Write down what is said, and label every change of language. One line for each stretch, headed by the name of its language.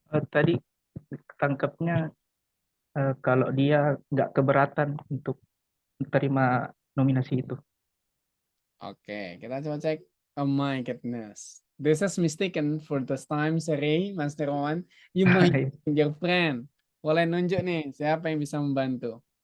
Indonesian: Tadi tangkapnya kalau dia nggak keberatan untuk menerima nominasi itu. Oke, kita coba cek.
English: Oh my goodness. This is mistaken for this time, sorry, Mas Darmawan. You might be your friend.
Indonesian: Boleh nunjuk nih, siapa yang bisa membantu?